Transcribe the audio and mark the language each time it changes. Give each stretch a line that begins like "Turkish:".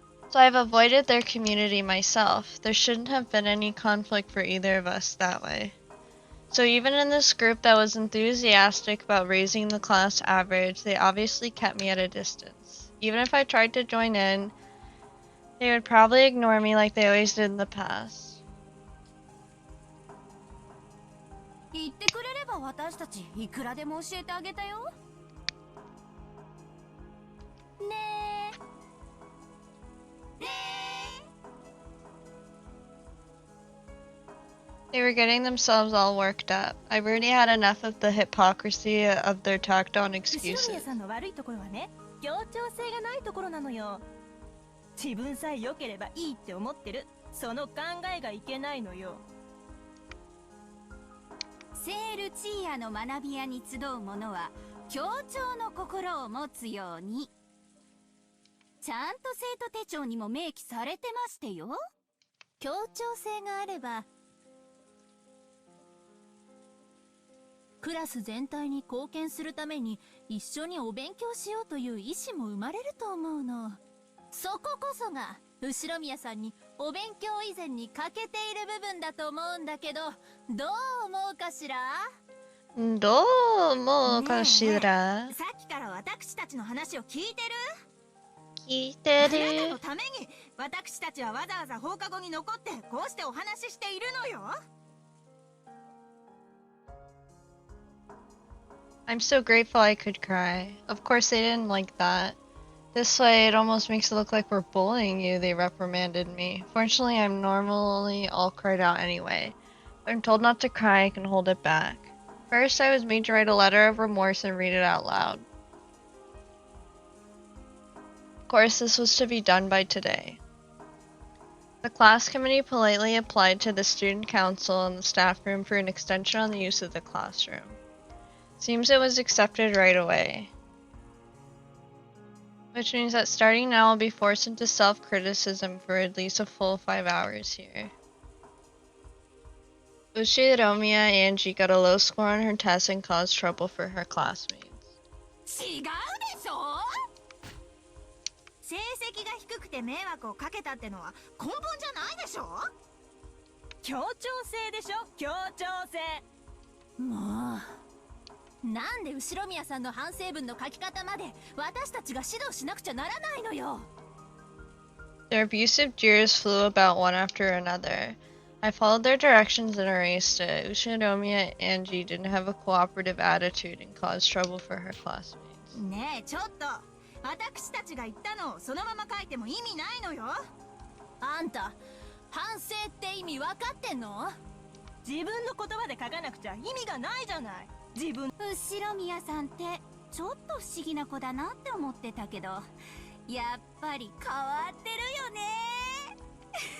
English: So I've avoided their community myself. There shouldn't have been any conflict for either of us that way. So even in this group that was enthusiastic about raising the class average, they obviously kept me at a distance. Even if I tried to join in, they would probably ignore me like they always did in the past.
Japanese: 言ってくれれば私たちいくらでも教えてあげたよ。ねえ。ねえ。
English: They were getting themselves all worked up. I've already had enough of the hypocrisy of their tacked on
Japanese: 後ろ
English: excuses.
Japanese: 宮さんの悪いところはね、協調性がないところなのよ。自分さえ良ければいいって思ってる、その考えがいけないのよ。セールチーヤの学び屋に集う者は協調の心を持つように。ちゃんと生徒手帳にも明記されてましてよ。協調性があればクラス全体に貢献するために一緒にお勉強しようという意思も生まれると思うの。そここそが後ろ宮さんにお勉強以前に欠けている部分だと思うんだけど、どう思うかしら？どう思うかしら？さっきから私たちの話を聞いてる？聞いてあなたのる？ために私たちはわざわざ放課後に残ってこうしてお話ししているのよ。
English: I'm so grateful I could cry. Of course they didn't like that. This way it almost makes it look like we're bullying you, they reprimanded me. Fortunately, I'm normally all cried out anyway. If I'm told not to cry, I can hold it back. First, I was made to write a letter of remorse and read it out loud. Of course, this was to be done by today. The class committee politely applied to the student council and the staff room for an extension on the use of the classroom. Seems it was accepted right away. Which means that starting now I'll be forced into self-criticism for at least a full 5 hours here. Ushiromiya Angie got a low score on her test and caused trouble for her classmates.
Japanese: 違うでしょ？成績が低くて迷惑をかけたってのは根本じゃないでしょ？協調性でしょ、協調性。もうなんで後宮さんの反省文の書き方まで私たちが指導しなくちゃならないのよ。
English: Their abusive jeers flew about one after another. I followed their directions and erased it. Ushinomiya Angie didn't have a cooperative attitude and caused trouble for her classmates.
Japanese: ねえちょっと、私たちが言ったのをそのまま書いても意味ないのよ。あんた反省って意味分かってんの？自分の言葉で書かなくちゃ意味がないじゃない。自分後宮さんってちょっと不思議な子だなって思ってたけど、やっぱり変わってるよね。